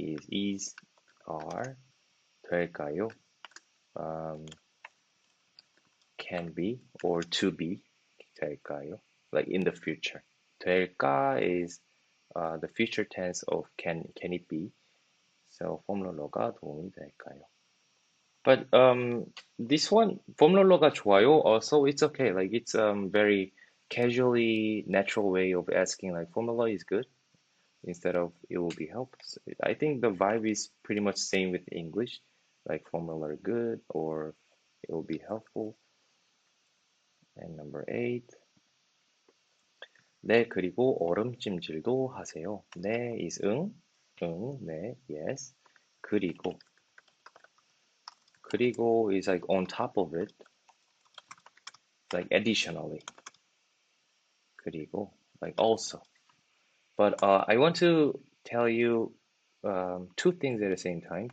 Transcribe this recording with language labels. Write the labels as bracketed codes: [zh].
[en] is, are, [ko] 될까요? [en] Can be or to be [ko] 될까요? [en] Like in the future. 될까 is the future tense of can it be? [ko] So 폼롤러가 도움이 될까요? [en] But this one [ko] 폼롤러가 좋아요. [en] Also, it's okay. Like it's very casually natural way of asking like 폼롤러 is good instead of it will be help. So I think the vibe is pretty much same with English, like 폼롤러 good or it will be helpful. And number eight. [ko] 네, 그리고 얼음찜질도 하세요. [en] 네 is 응, 네, yes. 그리고 is like on top of it, like additionally. 그리고 like also. But I want to tell you two things at the same time.